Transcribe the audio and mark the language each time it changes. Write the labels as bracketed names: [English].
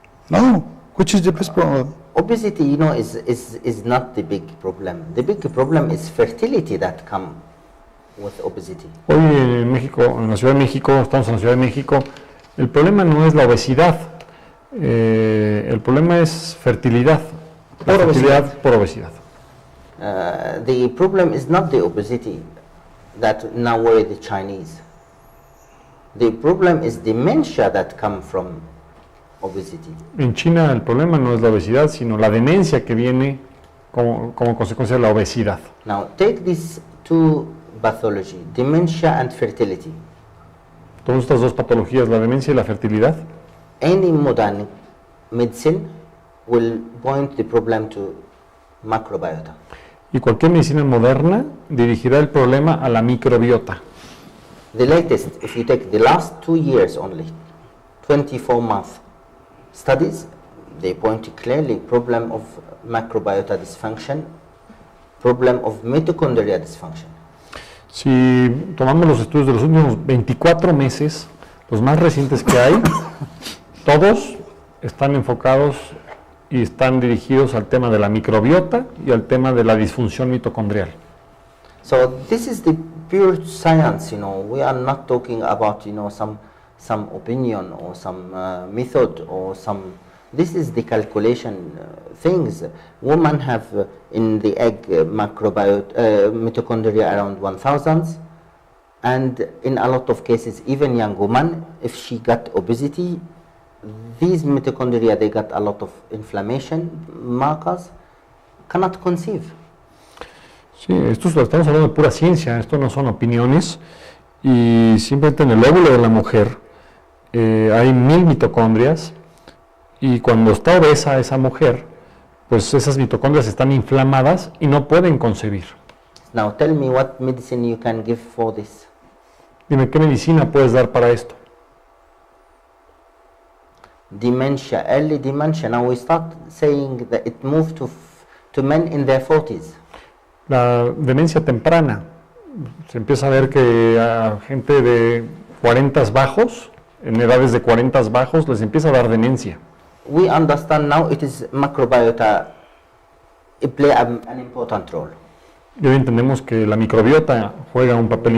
[English] No, which is the best problem? Obesity, is not the big problem. The big problem is fertility that come with obesity. [Spanish] Hoy en México, en la Ciudad de México, estamos en la Ciudad de México, el problema no es la obesidad, el problema es fertilidad, la Por fertilidad obesidad. por obesidad. [English] The problem is not the obesity that now worry the Chinese. The problem is dementia that come from obesity. [Spanish] En China el problema no es la obesidad, sino la demencia que viene como consecuencia de la obesidad. [English] Now take these two pathology, dementia and fertility. [Spanish] Todas estas dos patologías, la demencia y la fertilidad, [English] Any modern medicine will point the problem to microbiota. [Spanish] y cualquier medicina moderna dirigirá el problema a la microbiota. [English] The latest, if you take the last 2 years only, 24-month studies, they point clearly problem of microbiota dysfunction, problem of mitochondria dysfunction. [Spanish] Si tomamos los estudios de los últimos 24 meses, los más recientes que hay, todos están enfocados y están dirigidos al tema de la microbiota y al tema de la disfunción mitocondrial. [English] So this is the pure science, we are not talking about, some opinion or some method or this is the calculation things. Women have in the egg mitochondria around 1,000, and in a lot of cases, even young woman, if she got obesity, these mitochondria, they got a lot of inflammation markers, cannot conceive. [Spanish] Sí, esto estamos hablando de pura ciencia, esto no son opiniones, y simplemente en el óvulo de la mujer hay 1000 mitocondrias, y cuando está obesa esa mujer, pues esas mitocondrias están inflamadas y no pueden concebir. [English] Now tell me what medicine you can give for this. [Spanish] Dime, ¿qué medicina puedes dar para esto? [English] Dementia, early dementia. Now we start saying that it moved to men in their 40s. [Spanish] La demencia temprana, se empieza a ver que a gente de 40 bajos, en edades de 40 bajos, les empieza a dar demencia. [English] We understand now it is microbiota, it play an important role. [Spanish] Y hoy entendemos que la microbiota juega un papel